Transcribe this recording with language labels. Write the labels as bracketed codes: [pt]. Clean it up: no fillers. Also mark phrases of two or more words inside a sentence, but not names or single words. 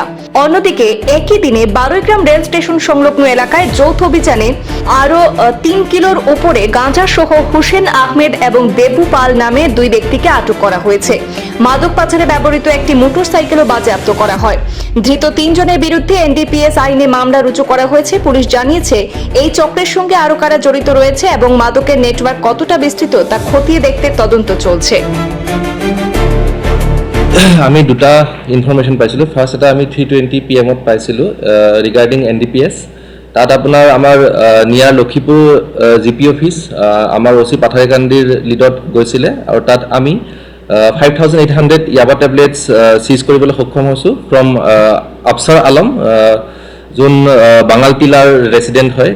[bn] অন্যদিকে একই দিনে ১২ গ্রাম রেল স্টেশন সংলগ্ন এলাকায় যৌথ অভিযানে আরও ৩ কিলোর উপরে গাঁজা সহ হুসেন আহমেদ এবং দেবু পাল নামে ২ ব্যক্তিকে আটক করা হয়েছে। মাদক পাচারে ব্যবহৃত একটি মোটরসাইকেলও বাজেয়াপ্ত করা হয়। ধৃত ৩ জনের বিরুদ্ধে এনডিপিএস আইনে মামলা রুজু করা হয়েছে। পুলিশ জানিয়েছে, এই চক্রের সঙ্গে আরো কারা জড়িত রয়েছে এবং মাদকের নেটওয়ার্ক কতটা বিস্তৃত তা খতিয়ে দেখতে তদন্ত চলছে। [as] আমি দুটা ইনফরমেশ্যন পাইছিলোঁ। ফাৰ্ষ্ট এটা আমি 3:20 PM পাইছিলোঁ ৰিগাৰ্ডিং এনডিপিএছ। তাত আপোনাৰ আমাৰ নিয়াৰ লক্ষীপুৰ জিপি অফিচ আমাৰ OC পাথাৰকান্দিৰ লিডত গৈছিলে আৰু তাত আমি 5,800 ইয়াবা [en] tablets seize [as] কৰিবলৈ সক্ষম হৈছোঁ ফ্ৰম আফছাৰ আলম, যোন বাঙালপিলাৰ ৰেচিডেণ্ট হয়।